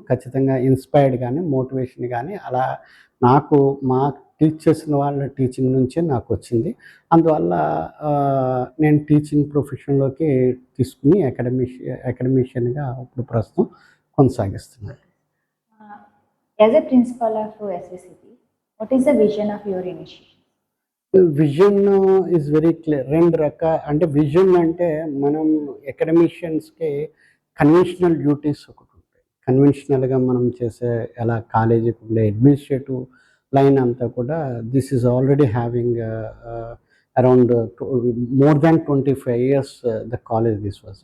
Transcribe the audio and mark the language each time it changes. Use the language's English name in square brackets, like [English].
[Telugu] ఖచ్చితంగా ఇన్స్పైర్డ్ కానీ మోటివేషన్ కానీ అలా నాకు మా టీచ్ చేసిన వాళ్ళ టీచింగ్ నుంచే నాకు వచ్చింది. అందువల్ల నేను టీచింగ్ ప్రొఫెషన్లోకి తీసుకుని అకాడమిషియన్గా ఇప్పుడు ప్రస్తుతం కొనసాగిస్తున్నాను. [English] As a principal of SVCP, what is the vision of your initiative? Vision is very clear. [Telugu] అంటే విజన్ అంటే మనం అకాడమిషియన్స్కి కన్వెన్షనల్ డ్యూటీస్ ఒకటి ఉంటాయి. కన్వెన్షనల్గా మనం చేసే ఎలా కాలేజీకి ఉండే అడ్మినిస్ట్రేటివ్ లైన్ అంతా కూడా [English] This is already having around more than 25 years the college this was.